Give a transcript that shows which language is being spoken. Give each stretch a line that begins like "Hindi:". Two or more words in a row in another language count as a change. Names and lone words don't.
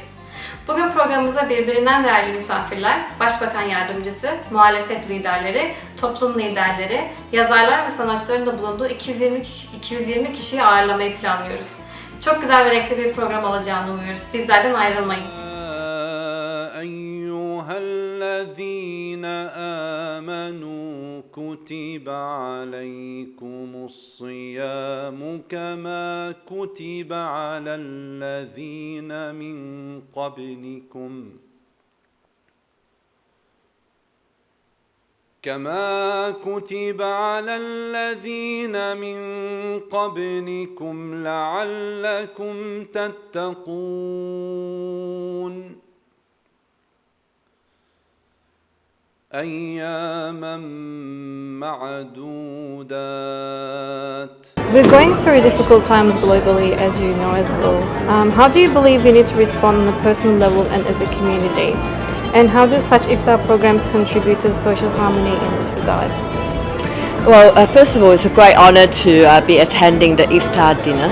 Turkish: Bugün programımıza birbirinden değerli misafirler, Başbakan Yardımcısı, muhalefet liderleri, toplum liderleri, yazarlar ve sanatçıların da bulunduğu 220 kişiyi ağırlamayı planlıyoruz. Çok güzel ve renkli bir program olacağını umuyoruz. Bizlerden ayrılmayın.
Arabic: الذين آمنوا كتب عليكم الصيام كما كتب على الذين من قبلكم لعلكم تتقون أياما معدودات.
English: We're going through difficult times globally, as you know as well. How do you believe we need to respond on a personal level and as a community? And how do such IFTAR programs contribute to social harmony in this regard? Well, first of all, it's a great honour to be attending the IFTAR Dinner.